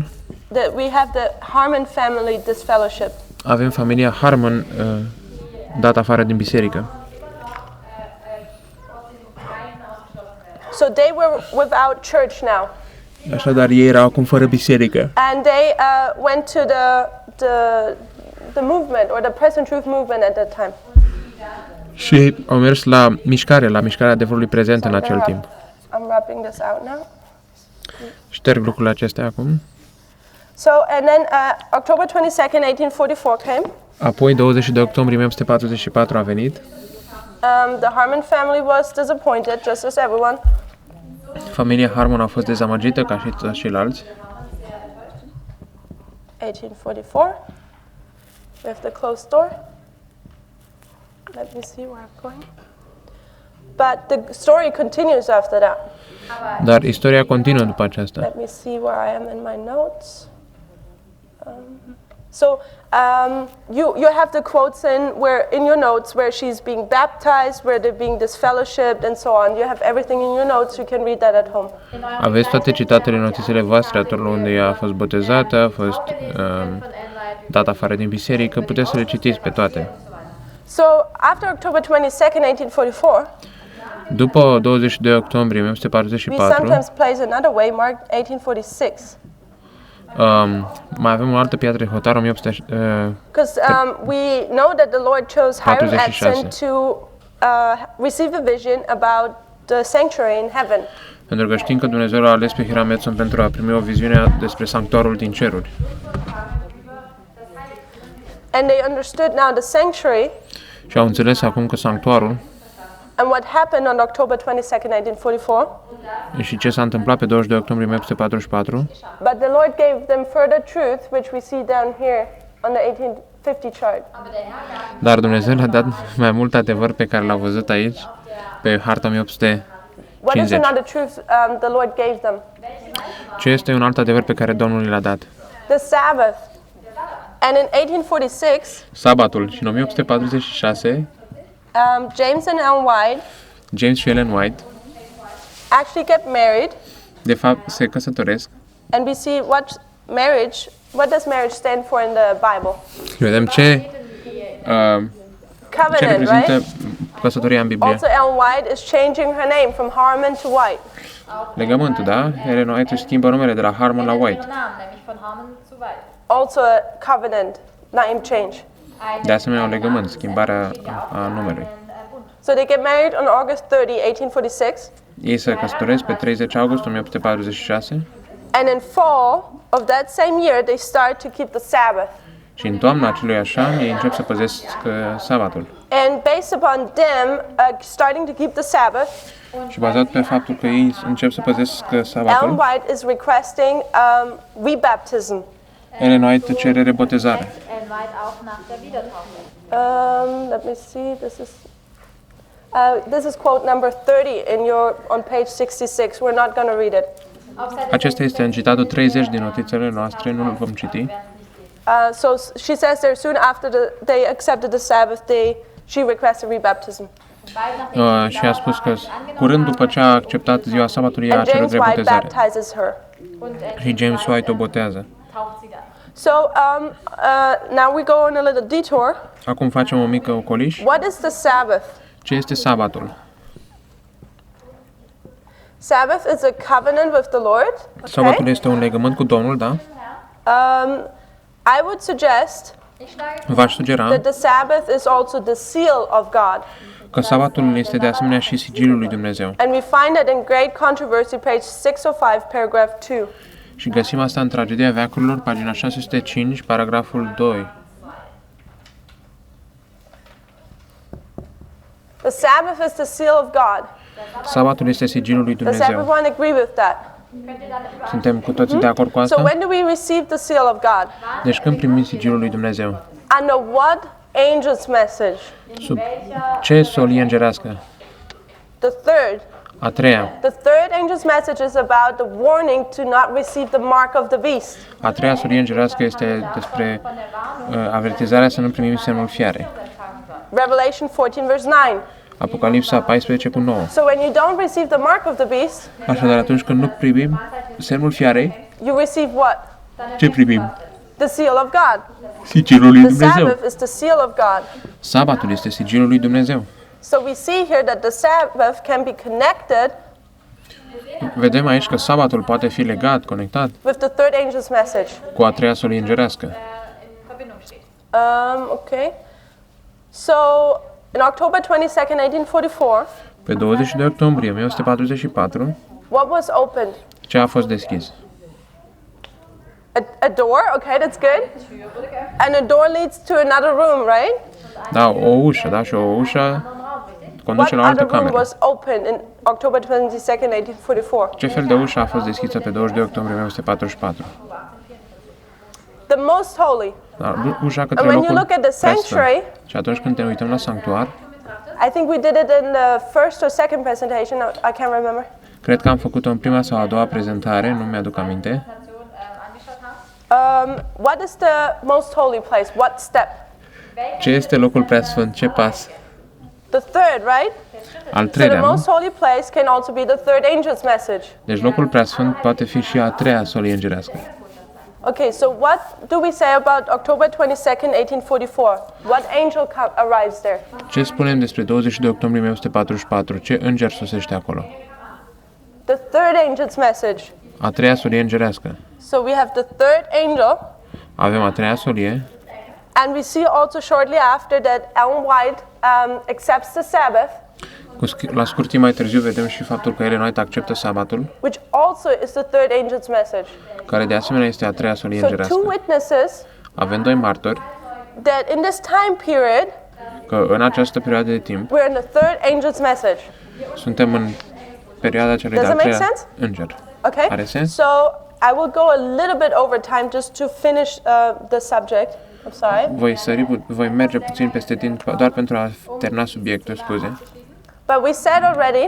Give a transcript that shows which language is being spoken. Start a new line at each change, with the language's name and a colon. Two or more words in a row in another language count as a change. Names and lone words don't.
English: We have the Harmon family disfellowship.
Romanian: Avem familia Harmon dat afară din biserică.
English: So they were without church now.
Romanian: Așadar, ei erau acum fără biserică.
English: And they went to the movement, or the present truth movement at that time.
Romanian: Și au mers la mișcarea adevărului prezent în acel timp.
English: I'm wrapping this out now.
Romanian: Șterg lucrurile acestea acum.
English: So, and then October 22nd, 1844 came.
Romanian: Apoi, 22 octombrie 1844 a venit.
English: The Harmon family was disappointed, just as everyone.
Romanian: Familia Harmon a fost dezamăgită ca și toți ceilalți.
English: 1844. We have the closed door. Let me see where I'm going. But the story continues after that.
Romanian: Dar istoria continuă după aceasta.
English: Let me see where I am in my notes. You have the quotes in your notes where she's being baptized, where they're being disfellowshipped, and so on. You have everything in your notes. You can read that at home.
Romanian: Aveți toate citatele în notițele voastre, acolo unde ea a fost botezată, a fost dată afară din biserică, puteți să le citiți pe toate.
English: So after October 22nd, 1844,
Romanian: După 22 octombrie
English: we 1944, sometimes place another waymark, 1846.
Romanian: mai avem o altă piatră de hotar, 1800.
English: Because we know that the Lord chose Hiram 46. Edson to receive a vision about the sanctuary in heaven.
Romanian: Pentru că știm că Dumnezeu l-a ales pe Hiram Edson pentru a primi o viziune despre sanctuarul din ceruri.
English: And they understood now the sanctuary
Romanian: Și au înțeles acum că sanctuarul
English: and what happened on October 22nd, 1844.
Romanian: și ce s-a întâmplat pe 22 octombrie 1844,
English: But the Lord gave them further truth, which we see down here on the 1850 chart.
Romanian: dar Dumnezeu le-a dat mai mult adevăr pe care l-a văzut aici, pe harta 1850.
English: What is another truth the Lord gave them?
Romanian: Ce este un alt adevăr pe care Domnul l-a dat?
English: The Sabbath. And in 1846,
Romanian: sabatul. Și în 1846,
English: James and Ellen White
Romanian: James și Ellen White,
English: actually get married,
Romanian: de fapt, se căsătoresc.
English: and we see what does marriage stand for in the Bible?
Romanian: Vedem ce
English: Covenant,
Romanian: reprezintă
English: right?
Romanian: căsătoria în Biblie.
English: Also, Ellen White is changing her name from Harmon to White.
Romanian: Legământul, da? Ellen White își schimbă numele de la Harmon la White.
German: Namen, nämlich von Harmon zu White.
English: Also a covenant, name change.
Romanian: De asemenea, un legământ, schimbarea a numelui.
English: So they get married on August 30, 1846.
Romanian: Ei se căsătoresc pe 30 august 1846
English: And in fall of that same year, they start to keep the Sabbath.
Romanian: și în toamna acelui așa ei încep să păzesc sabatul.
English: And based upon them starting to keep the Sabbath,
Romanian: Și bazat pe faptul că ei încep să păzesc
English: Ellen
Romanian: sabatul,
English: White is requesting rebaptism.
Romanian: Ellen White cere rebotezare.
German: Ellen White auch nach der Wiedertaufe.
English: Let me see. This is quote number 30 on page 66. We're not going to read it.
German: Auf Seite
Romanian: Acesta este în citatul 30 din notițele noastre, nu îl vom citi.
English: So she says there soon after they accepted the Sabbath, she requested rebaptism.
Romanian: Și a spus că curând după ce a acceptat ziua sabatului, ea a
English: And
Romanian: cerut
English: James White
Romanian: rebotezare.
English: baptizes her.
Romanian: Și James White o botează.
German: taucht sie dann.
English: So now we go on a little detour.
Romanian: Acum facem o mică ocoliș.
English: What is the Sabbath?
Romanian: Ce este sabatul?
English: Sabbath is a covenant with the Lord.
Romanian: Sabatul
English: Okay.
Romanian: este un legământ cu Domnul, da?
English: I would suggest
German: Ich schlage
Romanian: V-aș sugera
English: that the Sabbath is also the seal of God.
Romanian: că sabatul este de asemenea și sigiliul lui Dumnezeu.
English: And we find it in Great Controversy, page 605, paragraph 2.
Romanian: Și găsim asta în Tragedia Veacurilor, pagina 605, paragraful 2.
English: The Sabbath is the seal of God.
Romanian: Sabatul este sigiliul lui
English: Does
Romanian: Dumnezeu.
English: everyone agree with that?
Romanian: Suntem cu toții de acord cu
English: So
Romanian: asta?
English: when do we receive the seal of God?
Romanian: Deci când primim sigiliul lui Dumnezeu?
English: Under what angel's message?
Romanian: Sub ce solie îngerească?
English: The third.
Romanian: A treia.
English: The third angel's message is about the warning to not receive the mark of the beast.
Romanian: A treia solie îngerească este despre avertizarea să nu primim semnul fiarei.
English: Revelation 14, verse 9.
Romanian: Apocalipsa 14 cu 9.
English: So when you don't receive the mark of the beast,
Romanian: Așadar, atunci când nu primim semnul fiarei,
English: you receive what?
Romanian: ce primim?
English: The seal of God.
Romanian: Sigiliul lui
English: The
Romanian: Dumnezeu.
English: Sabbath is the seal of God.
Romanian: Sabatul este sigiliul lui Dumnezeu.
English: So we see here that the Sabbath can be connected
Romanian: Vedem aici că sabatul poate fi legat, conectat
English: with the third angel's message.
Romanian: cu a treia solie îngerească.
German: in Verbindung steht.
English: Okay. So in October 22nd, 1844,
Romanian: Pe 22 octombrie 1944,
English: what was opened?
Romanian: ce a fost deschis?
English: A door, okay, that's good. And a door leads to another room, right?
Romanian: Da, o ușă, da, și o ușă conduce
English: What
Romanian: la o altă
English: other room
Romanian: cameră.
English: was opened in October 22nd, 1844?
Romanian: Ce fel de ușă a fost deschisă pe 22 octombrie 1944?
English: The most holy.
Romanian: Da, ușa către
English: And when you
Romanian: locul
English: look at the
Romanian: preasfânt.
English: sanctuary,
Romanian: Și atunci când ne uităm la sanctuar,
English: I think we did it in the first or second presentation, I can't remember.
Romanian: cred că am făcut-o în prima sau a doua prezentare, nu mi-aduc aminte.
English: What is the most holy place? What step?
Romanian: Ce este locul preasfânt? Ce pas?
English: The third, right?
Romanian: Al
English: So the
Romanian: treilea, nu?
English: most holy place can also be the third angel's message.
Romanian: Deci locul preasfânt poate fi și a treia solie îngerească.
English: Okay, so what do we say about October 22nd, 1844? What angel arrives there?
Romanian: Ce spunem despre 22 octombrie 1944? Ce înger sosește acolo?
English: The third angel's message.
Romanian: A treia solie îngerească.
English: So we have the third angel,
Romanian: Avem a treia solie
English: and we see also shortly after that Ellen White accepts the Sabbath,
Romanian: La scurt timp mai târziu vedem și faptul că Ellen White acceptă sabatul,
English: which also is the third angel's message.
Romanian: care de asemenea este a treia solie
English: So two
Romanian: îngerească.
English: witnesses
Romanian: Avem doi martori
English: that in this time period,
Romanian: că în această perioadă de timp
English: we're in the third angel's message.
Romanian: suntem în perioada celui
English: Does
Romanian: de-al
English: it make
Romanian: treia
English: sense?
Romanian: înger.
English: Okay?
Romanian: Are sens?
English: So I will go a little bit over time just to finish the subject. I'm sorry.
Romanian: Voi merge puțin peste timp doar pentru a termina subiectul, scuze.
English: But we said already,